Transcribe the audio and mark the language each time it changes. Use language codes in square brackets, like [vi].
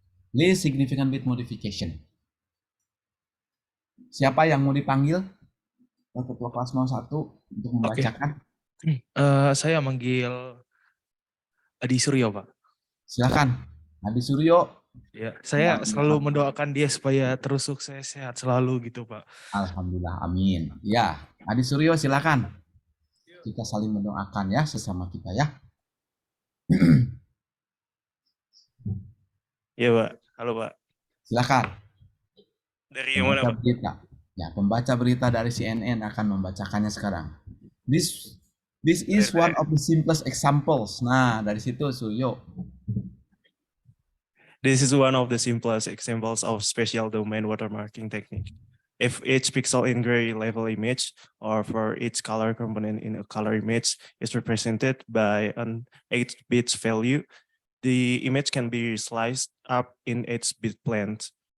[en] List significant bit modification. [id] Siapa yang mau dipanggil? Ketua kelas 01 untuk membacakan. Saya manggil Adi Suryo, Pak. Silakan, Adi Suryo. Ya, saya selalu mendoakan dia supaya terus sukses, sehat selalu gitu, Pak. Alhamdulillah, amin. Ya, Adi Suryo silakan. Kita saling mendoakan ya sesama kita ya. Iya, Pak. Halo, Pak. Silakan. Dari mana, Pembaca Pak? berita. Ya, pembaca berita dari CNN akan membacakannya sekarang. [en] This is one of the simplest examples. [id] Nah, dari situ Suryo. [en] This is one of the simplest examples of spatial domain watermarking technique. If each pixel in gray level image or for each color component in a color image is represented by an 8 bits value, the image can be sliced up in 8 bit planes.